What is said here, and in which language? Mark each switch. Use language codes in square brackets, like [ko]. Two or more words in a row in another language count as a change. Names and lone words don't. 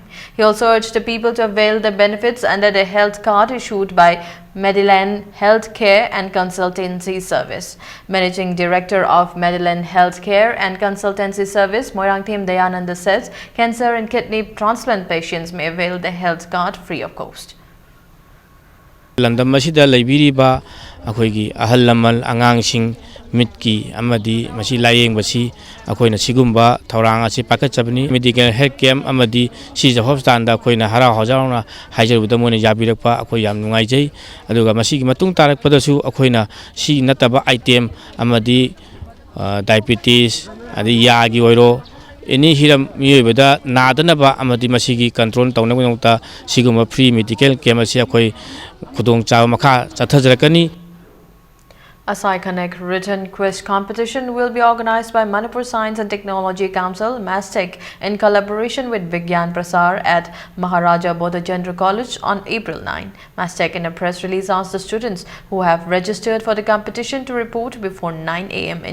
[en] He also urged the people to avail the benefits under the health card issued by Medellin Healthcare and Consultancy Service. Managing Director of Medellin Healthcare and Consultancy Service, Moirangthim Dayananda says cancer and kidney transplant patients may avail the health card free of cost. [mni] Landam masida laibiriba akoigi ahal lamal angangsing mitki amadi masi layeng basi akoina sigumba thaurang ase pakachabni [en] medical health camp [mni] amadi sija hospital da akoina hara hajarna haijaruda mone yabirakpa akoi yam nungai jai aduga masigi matung tarak padasu akoina si nataba item amadi diabetes adi yagi oiro any hiram miyobada nadanaba amadi masigi control tawnagta siguma [en] free medical camp [mni] ase akoi khudong chaw makha chathajrakani. [en] A Sci-Connect written quiz competition will be organized by Manipur Science and Technology Council, MASTEC, in collaboration with Vigyan Prasar at Maharaja Bodhachandra College on April 9. MASTEC in a press release asked the students who have registered for the competition to report before 9 a.m.